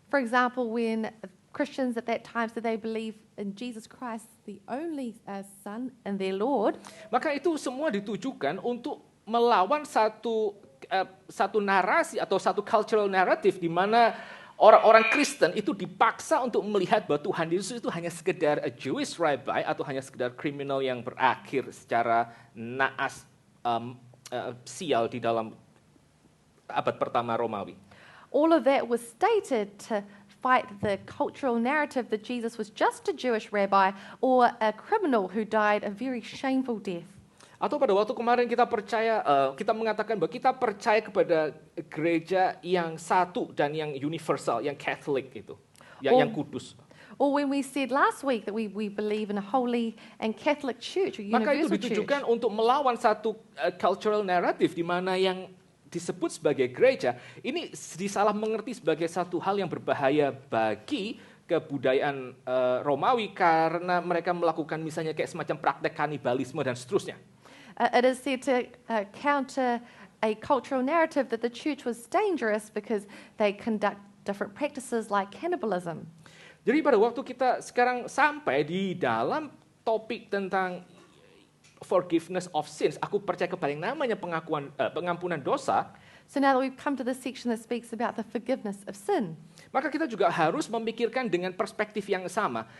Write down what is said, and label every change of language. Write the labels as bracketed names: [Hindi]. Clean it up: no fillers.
[English] For example, when Christians at that time said they believe in Jesus Christ, the only Son and their Lord, [Indonesian] maka itu semua ditujukan untuk melawan satu narasi atau satu cultural narrative di mana orang-orang Kristen itu dipaksa untuk melihat bahwa Tuhan Yesus itu hanya sekedar [English] a Jewish rabbi [Indonesian] atau hanya sekedar kriminal yang berakhir secara naas sial di dalam abad pertama Romawi. [English] all of that was stated to fight the cultural narrative that Jesus was just a Jewish rabbi or a criminal who died a very shameful death. [Indonesian] Atau pada waktu kemarin kita mengatakan bahwa kita percaya kepada gereja yang satu dan yang universal, yang Catholic itu, yang kudus. [English] Or when we said last week that we believe in a holy and Catholic church or [Indonesian] Maka itu [English] universal church. [Indonesian] ditujukan untuk melawan satu cultural narrative di mana yang disebut sebagai gereja ini disalah mengerti sebagai satu hal yang berbahaya bagi kebudayaan Romawi karena mereka melakukan misalnya kayak semacam praktek kanibalisme dan seterusnya. [English] It is said to counter a cultural narrative that the church was dangerous because they conduct different practices like cannibalism. [Indonesian] Jadi pada waktu kita sekarang sampai di dalam topik tentang [English] forgiveness of sins, [Indonesian] aku percaya kepada yang namanya pengampunan dosa. [English] So now that we've come to this section that speaks about the forgiveness of sin, [Indonesian] Maka kita juga harus memikirkan dengan perspektif yang sama.